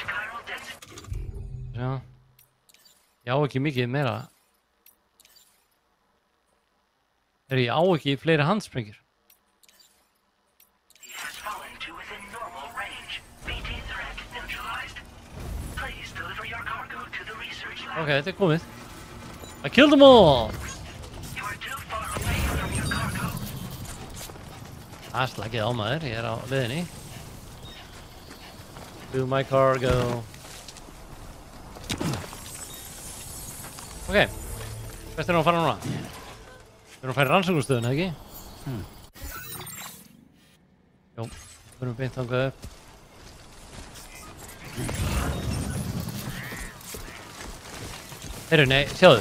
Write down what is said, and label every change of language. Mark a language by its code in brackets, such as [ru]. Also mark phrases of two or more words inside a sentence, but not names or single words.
[is] Já. Ég á ekki mikið meira. Ég á ekki fleiri handsprengjur. Ok, þetta komið. [en] I killed them all! [is] Það slagið á maður, ég á leiðinni. [en] Do my cargo. [is] Ok, hvert erum við að fara núna? Við erum að fara í rannsóknarstöðuna, eða ekki? Jó, við erum beint þangað upp. Heyrðu, nei, sjáðu.